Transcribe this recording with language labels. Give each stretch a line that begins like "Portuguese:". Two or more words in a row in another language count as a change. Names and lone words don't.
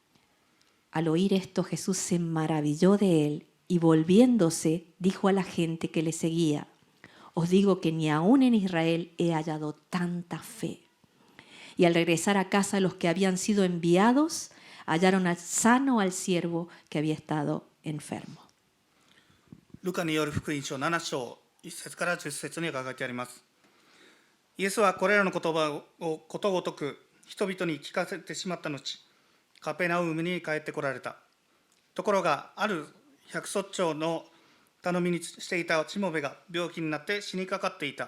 Spanish: Al oír esto, Jesús se maravilló de él y volviéndose dijo a la gente que le seguía: os digo que ni aún en Israel he hallado tanta fe. Y al regresar a casa los que habían sido enviados hallaron sano al siervo que había estado enfermo.
Japanese: ルカによる福音書7章1節から10節に書いてあります。イエスはこれらの言葉をことごとく人々に聞かせてしまった後、カペナウムに帰ってこられた。ところがある百卒長の頼みにしていたしもべが病気になって死にかかっていた。